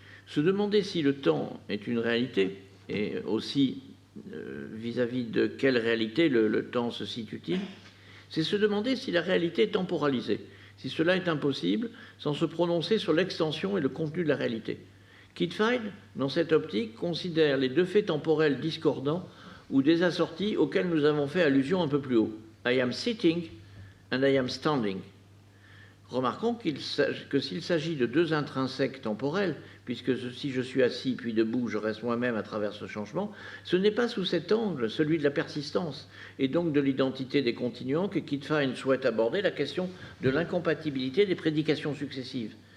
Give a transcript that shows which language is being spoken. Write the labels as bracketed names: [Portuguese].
[French] Se demander si le temps est une réalité, et aussi vis-à-vis de quelle réalité le temps se situe-t-il, c'est se demander si la réalité est temporalisée, si cela est impossible sans se prononcer sur l'extension et le contenu de la réalité. Kitfield, dans cette optique, considère les deux faits temporels discordants ou désassortis auxquels nous avons fait allusion un peu plus haut. [English] I am sitting and I am standing. [French] Remarquons que s'il s'agit de deux intrinsèques temporels, puisque si je suis assis puis debout, je reste moi-même à travers ce changement, ce n'est pas sous cet angle, celui de la persistance, et donc de l'identité des continuants, que Kitfield souhaite aborder la question de l'incompatibilité des prédications successives.